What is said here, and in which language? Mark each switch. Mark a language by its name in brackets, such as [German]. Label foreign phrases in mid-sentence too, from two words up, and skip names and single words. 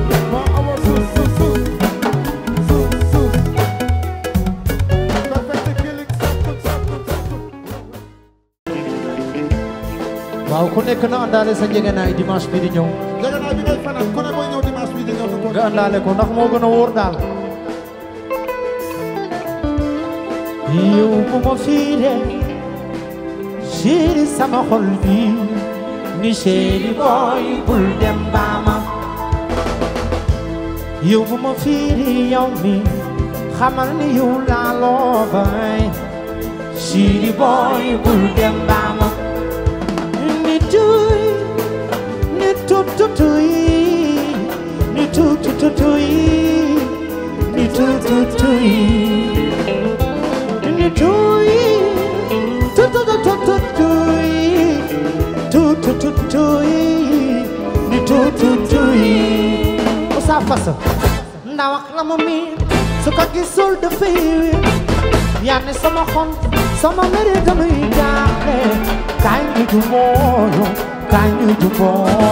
[Wolof] Moo amoon suus, suus, suus. Suus, suus. [English] Perfect killing, [Wolof] sakku, sakku, sakku. Waaw, ku nekk na àndaale sa njëgënaay dimanche bi di ñëw. Njëgënaay bi ngay fanaan, ku ne mooy ñëw dimanche bi di ñëw, na ko Nga àndaale ko ndax moo gën a wóor daal. Yow bu ma fiire, chéri sama xol bi, ni chéri boy bul dem ba ma. Yow bu ma fiire yow mi, xamal ni yow laa loo bay. Chéri boy bul dem ba ma. Ni tuy, ni tu tu tuy, ni tu tu tu tuy, ni tu tu tuy. Ni tuy, tu tu tu tu tuy, tu tu tu tuy, ni tu tu tuy. Moussa Fass, ndaw ak la mu miin, su ko gisul dafay wér. Yaa ne sama xol, sama mere damay jaaxle. Kaay ñu juboo, kaay ñu juboo.